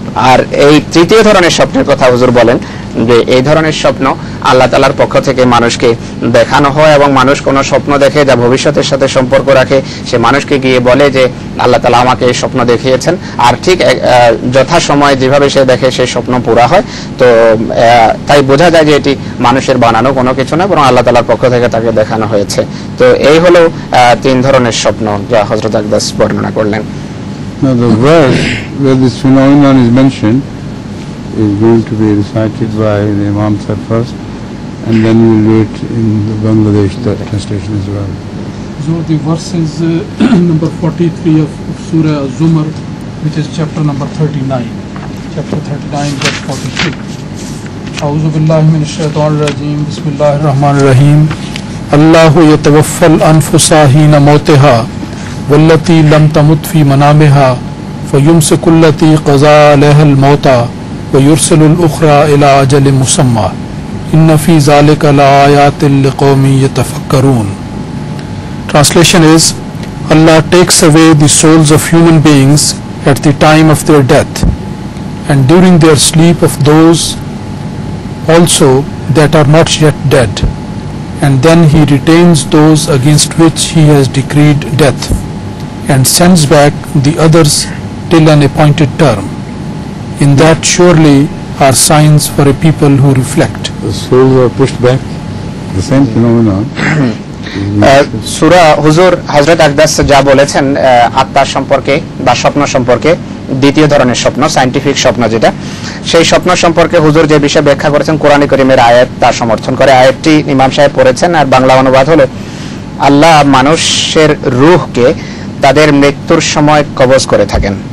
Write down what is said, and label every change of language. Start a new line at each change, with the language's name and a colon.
Bangla: আর এই তৃতীয় ধরনের স্বপ্নের কথা হুজুর বলেন যে এই ধরনের স্বপ্ন আল্লাহ তাআলার পক্ষ থেকে মানুষকে দেখানো হয় এবং মানুষ কোনো স্বপ্ন দেখে যা ভবিষ্যতের সাথে সম্পর্ক রাখে, সে মানুষকে গিয়ে বলে যে আল্লাহ তাআলা আমাকে এই স্বপ্ন দেখিয়েছেন, আর ঠিক যথাসময়ে যেভাবে সে দেখে সেই স্বপ্ন পুরা হয়। তো তাই বোঝা যায় যে এটি মানুষের বানানো কোনো কিছু না, বরং আল্লাহ তাআলার পক্ষ থেকে তাকে দেখানো হয়েছে। তো এই হলো তিন ধরনের স্বপ্ন যা হযরত আকদাস বর্ণনা করলেন।
English: Now the verse where this phenomenon is mentioned is going to be recited by the Imam Sahib first, and then we will do it in the Bangladesh translation as well. So the verse is number 43 of Surah Az-Zumar, which is chapter number 39. Chapter 39, verse 43.
Arabic: A'udhu billahi minash shaitanir rajim. Bismillahir rahmanir rahim. Allahu yatawaffal anfusa hina mautiha والتي لم تمت في منامها فيمسك التي قضى عليها الموت ويرسل الأخرى إلى أجل مسمى إن في ذلك لآيات لقوم يتفكرون.
English: Translation is, Allah takes away the souls of human beings at the time of their death and during their sleep of those also that are not yet dead, and then He retains those against which He has decreed death and sends back the others till an appointed term. In that surely are signs for a people who reflect. The souls are pushed back, the same phenomenon.
Bangla: সূরা হুজুর হযরত আকদাস যা বলেছেন আত্মা সম্পর্কে বা স্বপ্ন সম্পর্কে, দ্বিতীয় ধরনের স্বপ্ন, সায়েন্টিফিক স্বপ্ন যেটা, সেই স্বপ্ন সম্পর্কে হুজুর যে বিষয় ব্যাখ্যা করেছেন কোরআন কারীমের আয়াত তা সমর্থন করে। আয়াতটি ইমাম সাহেব পড়েছেন, আর বাংলা অনুবাদ হলো, আল্লাহ মানুষের রূহকে তাদের মৃত্যুর সময় কবজ করে থাকেন।